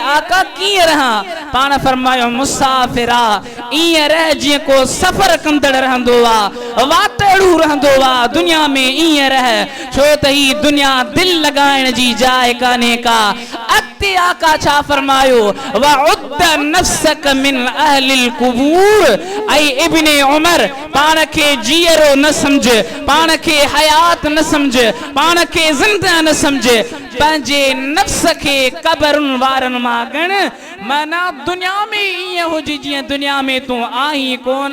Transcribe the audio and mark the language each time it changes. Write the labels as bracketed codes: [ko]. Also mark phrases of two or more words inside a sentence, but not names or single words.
[sd] आका कीअं रहां? पाण फरमायो मुसाफिरा, ईअं रह जीअं को सफ़र कंदड़ रहंदो आहे, वातड़ू रहंदो आहे। दुनिया में ईअं रह, छो त ही दुनिया दिल लगाइण जी जाइ कान्हे का। अते आका छा फरमायो? [ar] وعد نفسك من أهل القبور. [sd] ऐं इब्ने उमर पाण खे जीअरो न समझ, पाण खे हयात न समझ, पाण खे ज़िंदा न समझ, पंहिंजे नफ्स खे कबरुनि वारनि मां गण। माना दुनिया में ईअं हुजे जीअं दुनिया में तूं आहीं कोन।